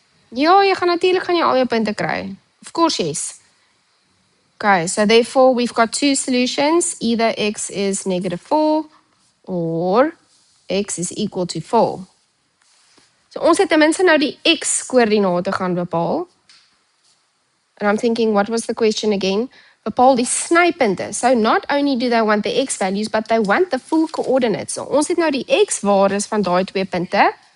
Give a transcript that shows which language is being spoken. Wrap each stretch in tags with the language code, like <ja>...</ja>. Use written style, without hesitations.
<af>Ja, jy gaan natuurlijk al jou punte kry.</af> <en>Of course, yes. Okay, so therefore we've got two solutions. Either x is -4 or x is equal to 4.</en> <af>So ons het ten minste nou die x-koördinate gaan bepaal.</af> <en>And I'm thinking, what was the question again?</en> <af>Bepaal die snypunte.</af> <en>So not only do they want the x values, but they want the full coordinates.</en> <af>So ons het nou die x-waardes van daai twee punte.</af>